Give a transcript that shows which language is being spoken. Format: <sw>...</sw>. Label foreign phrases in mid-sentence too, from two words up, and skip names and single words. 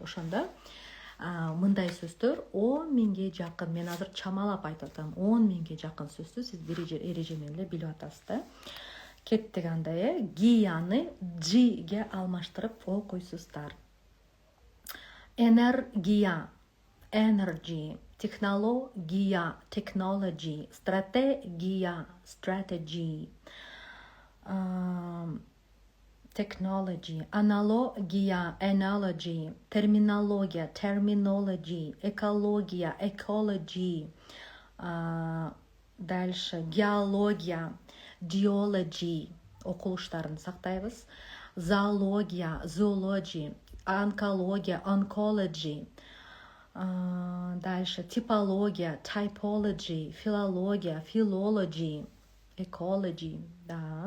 <ky>Ошондо мындай сөздөр 10 миңге жакын, мен азыр чамалап айтып атам, 10 миңге жакын сөздү сиз бир эреже менен эле билип атасыз да. Кеттик анда, гияны G-ге алмаштырып окуйсуздар. Энергия,</ky> <en>energy, технология, technology, стратегия, strategy, technology,</en> <ky>аналогия, analogy, терминология, terminology, экология, ecology, дальше геология, geology, окулуштарын сактайбыз, зоология, zoology, онкология, oncology, дальше типология, typology, филология,</ky> <en>philology, ecology,</en> <ky>да.</ky>